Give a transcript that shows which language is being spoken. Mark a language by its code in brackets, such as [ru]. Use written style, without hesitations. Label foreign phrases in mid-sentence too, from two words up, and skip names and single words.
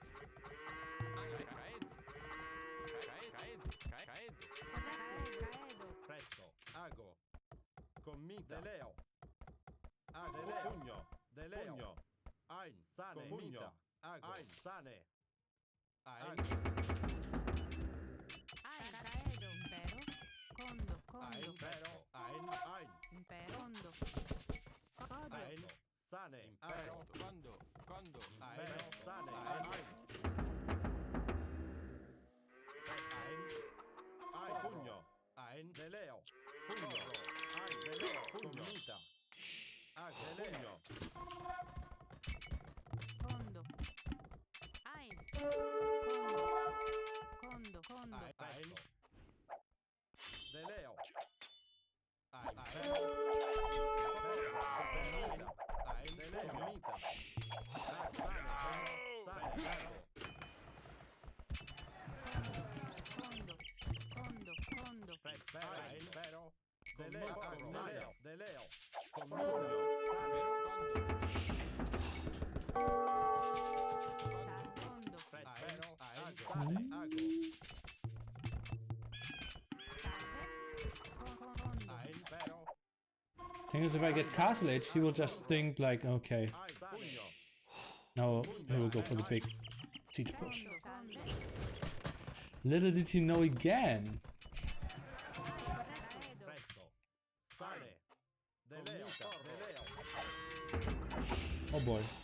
[la] Ein. Caedo. Caedo. Caedo. Commita. De Leo. Ago. De Leo. Pugno. De Leo. Pugno. Ein. Sane. Commita. Ago. Ein. Sane. Ein. Caedo. Impero. Condo. Ein. Condo. Impero. Ein. Ein. Impero. Condo. Odio. Ein. Sane. Impero. Quando? Quando? Impero. Sane. Ein. Ein. Ein. Pugno. Ein. De Leo. Pugno. Ein. De Leo. Commita. Ago. De Leo. Condo. Ein. Condo. Condo. Ein. De Leo. Ein. Ein. De Leo. Commita. Sane. Condo. Condo. Condo. Ein. Impero. De Leo. Commita. De Leo. Commita. Sane. Condo. Impero. Ein. Mm. Sane. Ago. Salve. Condo. Ein. Impero. [en] Thing is, if I get Castle Age, he will just think like, okay, [la] Ein. Pugno. [en] now he will go for the big siege push. [la] Condo. Salve. [en] Little did he know again. [la] Caedo. Presto. Sane. De Leo. De Leo. [en] Oh boy.